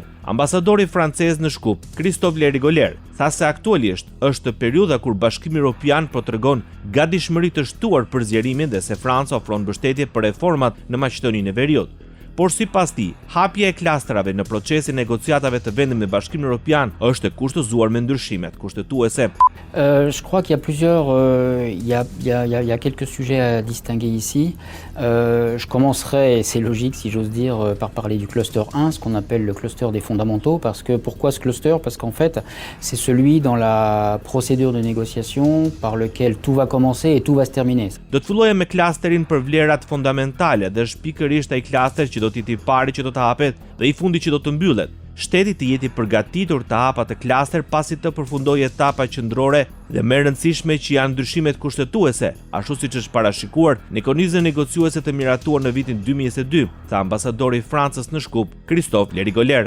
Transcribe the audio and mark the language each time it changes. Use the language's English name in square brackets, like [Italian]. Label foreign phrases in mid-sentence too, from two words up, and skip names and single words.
[Albanian] Ambasadori francez në Shkup, Christophe Lerigoler, tha se aktualisht është periudha kur Bashkimi Evropian po tregon gatishmëri të shtuar për zgjerimin dhe se Franca ofron mbështetje për reformat në Maqedoninë e Veriut. Por sipas tij, hapja e klastrave në procesin e negociatave të vendit me Bashkimin Evropian është e kushtozuar me ndryshimet kushtetuese. [French] Je crois qu'il y a plusieurs, il y a quelques sujets à distinguer ici. Je commencerai, et c'est logique si j'ose dire, par parler du cluster 1, ce qu'on appelle le cluster des fondamentaux. Parce que pourquoi ce cluster? Parce qu'en fait, c'est celui dans la procédure de négociation par lequel tout va commencer et tout va se terminer. [Albanian] Do të fillojmë me klasterin për vlerat fundamentale dhe është pikërisht ai klaster që do të jetë i pari që do të hapet dhe i fundi që do të mbyllet. Shteti të jeti përgatitur të hap atë klaster pasi të përfundojë etapa qendrore dhe më e rëndësishme që janë ndryshimet kushtetuese, ashtu siç është parashikuar në mekanizmin negociuese të miratuar në vitin 2022, tha ambasadori i Francës në Shkup, Christophe Lerigoler.